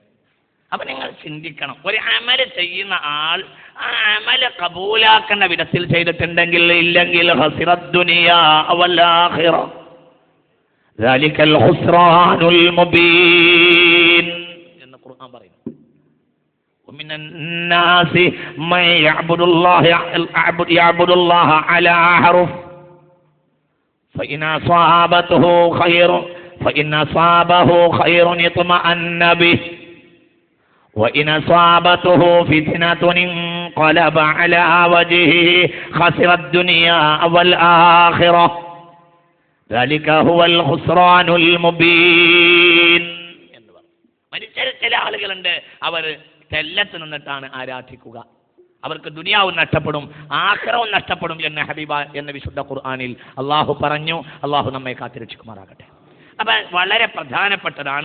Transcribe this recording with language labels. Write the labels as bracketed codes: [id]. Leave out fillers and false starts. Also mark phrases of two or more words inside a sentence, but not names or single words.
[ml] അപ്പൊ നിങ്ങൾ ചിന്തിക്കണം, ഒരു അമല് ചെയ്യുന്ന ആൾ ആ അമല് കബൂലാക്കുന്ന വിധത്തിൽ ചെയ്തിട്ടുണ്ടെങ്കിൽ, ഇല്ലെങ്കിൽ [ar] خسر الدنيا والآخرة ذلك الخسران المبين [ml] എന്ന് ഖുർആൻ പറയുന്നു. [ar] ومن الناس من يعبد الله على حرف فإن أصابه خير اطمأن به وإن أصابته فتنة انقلب على وجهه خسر الدنيا والآخرة ذلك هو الخسران المبين. [ml] മനുഷ്യരിൽ ചില ആളുകളുണ്ട്, അവർ തെല്ലത്ത് നിന്നിട്ടാണ് ആരാധിക്കുക. അവർക്ക് ദുനിയാവും നഷ്ടപ്പെടും, ആഖിറവും നഷ്ടപ്പെടും എന്ന് ഹബീബ എന്ന വിശുദ്ധ ഖുർആനിൽ അള്ളാഹു പറഞ്ഞു. അള്ളാഹു നമ്മെ കാത്തിരക്ഷിക്കുമാറാകട്ടെ. അപ്പൊ വളരെ പ്രധാനപ്പെട്ടതാണ്.